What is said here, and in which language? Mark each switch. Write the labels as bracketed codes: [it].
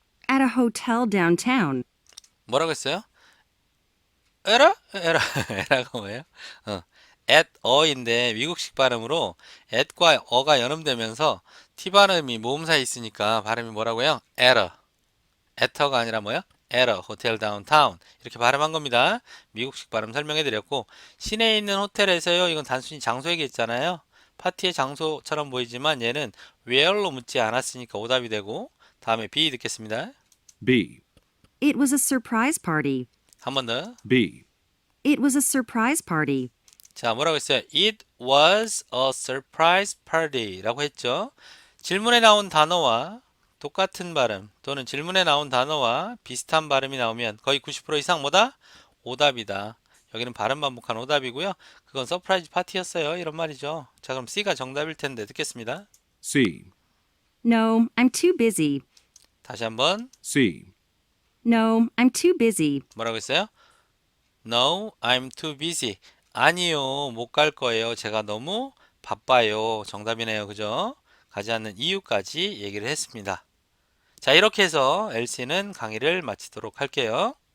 [en] At a hotel downtown. [ko] 뭐라고 했어요? 에라가 뭐예요? at a인데 미국식 발음으로 at과 어가 연음되면서 t 발음이 모음사에 있으니까 발음이 뭐라고요? at가 아니라 뭐야? [en] at a hotel downtown [ko] 이렇게 발음한 겁니다. 미국식 발음 설명해 드렸고 시내에 있는 호텔에서요. 이건 단순히 장소 얘기했잖아요. 파티의 장소처럼 보이지만 얘는 where로 묻지 않았으니까 오답이 되고 다음에 B 듣겠습니다. B. [en] It was a surprise party. [ko] 한 번 더. B. [en] It was a surprise party. [ko] 자, 뭐라고 했어요? [en] It was a surprise party [ko] 라고 했죠. 질문에 나온 단어와 똑같은 발음 또는 질문에 나온 단어와 비슷한 발음이 나오면 거의 90% 이상 뭐다? 오답이다. 여기는 발음 반복한 오답이고요. 그건 서프라이즈 파티였어요. 이런 말이죠. 자, 그럼 C가 정답일 텐데 듣겠습니다. C. [en] No, I'm too busy. [ko] 다시 한번 C. [en] No, I'm too busy. [ko] 뭐라고 했어요? [en] No, I'm too busy. [ko] 아니요, 못 갈 거예요. 제가 너무 바빠요. 정답이네요. 그죠? 가지 않는 이유까지 얘기를 했습니다. 자, 이렇게 해서 LC는 강의를 마치도록 할게요.